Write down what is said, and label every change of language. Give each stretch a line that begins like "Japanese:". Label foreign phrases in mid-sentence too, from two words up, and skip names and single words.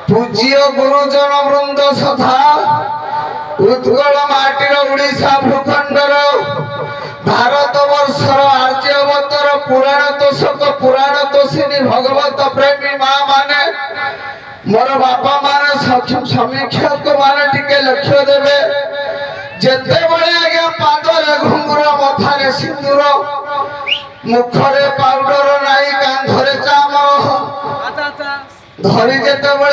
Odia: ପୂଜ୍ୟ ଗୁରୁଜନ ବୃନ୍ଦ ସଥା ଉତ୍କଳ ମାଟିର ଓଡ଼ିଶା ଭୂଖଣ୍ଡର ଭାରତ ବର୍ଷର ଆର୍ଯ୍ୟାବର୍ତ୍ତର ପୁରାଣ ତୋଷକ ପୁରାଣ ତୋଷିଣୀ ଭଗବତ ପ୍ରେମୀ ମାଁ ମାନେ ମୋର ବାପା ମାନେ ସମୀକ୍ଷକ ମାନେ ଟିକେ ଲକ୍ଷ୍ୟ ଦେବେ ଯେତେ ବେଳେ ଆଜ୍ଞା ପାଦରେ ଘୁଙ୍ଗୁର ମଥାରେ ସିନ୍ଦୂର ମୁହଁରେ ପାଉଡର ନାହିଁ କାନ୍ଧରେ ଚାମର ଧରି ଯେତେ ବେଳେ